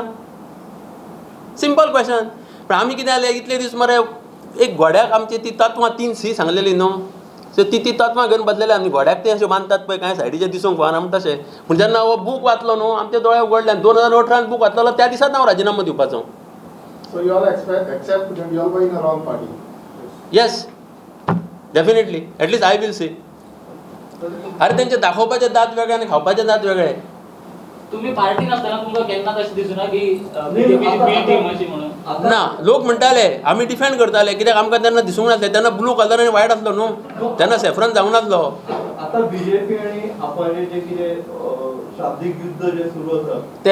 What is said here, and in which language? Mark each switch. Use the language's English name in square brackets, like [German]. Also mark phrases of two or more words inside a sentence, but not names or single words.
[English] simple question. [Konkani] पण आमी कितें जालें इतले दीस मरे एक घोड्याक आमची ती तत्वां 3C सांगलेली न्हू. सो ती तत्वां घेवन बसलेले आनी घोड्याक ते अशें बांदतात पळय कांय सायडीचे दिसूंक फावना म्हणटा तशें. पूण जेन्ना हो बूक वाचलो न्हू आमचे दोळे उगडले. 2018 बूक वाचलो त्या दिसाच हांव राजिनामा दिवपाचो. [English] So you all accept that you all were in a wrong party? Yes, definitely. At least I will say. [Konkani] अरे त्यांचे दाखोवपाचे दात वेगळे आणि खावपाचे दात वेगळे. तुम्ही पार्टी नसताना तुमकां केन्ना तशें दिसूना की बीजेपीची बी टीम अशी म्हणून? ना लोक म्हणटाले आमी डिफेंड करताले कित्याक आमकां तेन्ना दिसूंक नासलें, तेन्ना [English] blue colour [Konkani] आनी व्हायट आसलो न्हू, तेन्ना सॅफ्रन जावं नासलो. आता बीजेपी आणि आपण जे कितें शाब्दीक युद्ध जे सुरू आसा ते